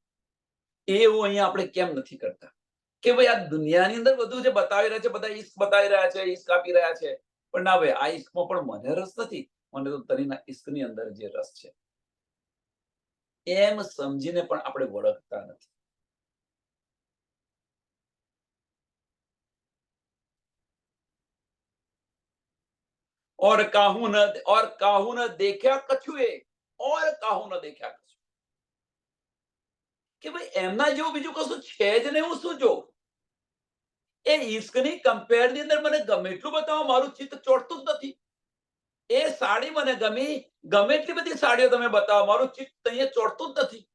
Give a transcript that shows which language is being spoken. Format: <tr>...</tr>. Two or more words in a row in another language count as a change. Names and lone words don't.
<gu>એવું અહીંયા આપણે કેમ નથી કરતા કે ભાઈ આ દુનિયાની અંદર બધું જે બતાવી રહ્યા છે, બધા ઈશ્ક બતાવી રહ્યા છે, ઈશ્ક આપી રહ્યા છે, પણ ના ભાઈ આ ઈશ્કમાં પણ મને રસ નથી, મને તો તરીના ઈશ્કની અંદર જે રસ છે એમ સમજીને પણ આપણે વળગતા નથી.</gu> <hi>और काहू न देख्या कछुए, और काहू न देख्या कछुए,</hi> <gu>કે ભાઈ એમના જેવું બીજું કશું છે જ નહીં, હું શું જોઉં? એ ઈશ્કની કમ્પેરની અંદર મને ગમે એટલું બતાવો, મારું ચિત્ત ચોટતું જ નથી. એ સાડી મને ગમી, ગમે એટલી બધી સાડીઓ તમે બતાવો, મારું ચિત્ત અહીંયા ચોટતું જ નથી.</gu>